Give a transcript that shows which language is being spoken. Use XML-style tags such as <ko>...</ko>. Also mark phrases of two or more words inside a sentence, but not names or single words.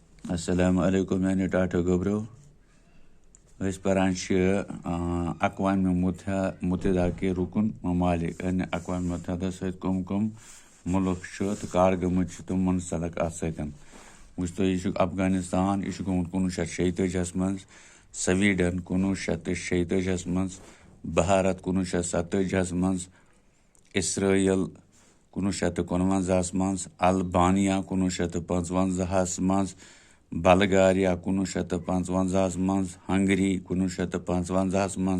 <ar>السلام علیکم</ar> <ks>میانہِ ٹاٹھو گوبرو. أسۍ پران چھِ</ks> <ur>اقوام متحدہ کے رکن ممالک</ur> <ks>یعنی اقوام متحدہ سۭتۍ کم کم مُلک چھِ تہٕ کر گٔمٕتۍ چھِ تِم منسلک اَتھ سۭتۍ. وٕچھ تُہۍ، یہِ چھُ افغانستان، یہِ چھُ گوٚمُت 1946 منٛز، سویڈن 1946 منٛز، بھارت 1947 منٛز، اسرائیل 1949 منٛز، البانیا 1955 منٛز، بلغاریا 1955 منٛز، ہنگری 1955 منٛز،</ks>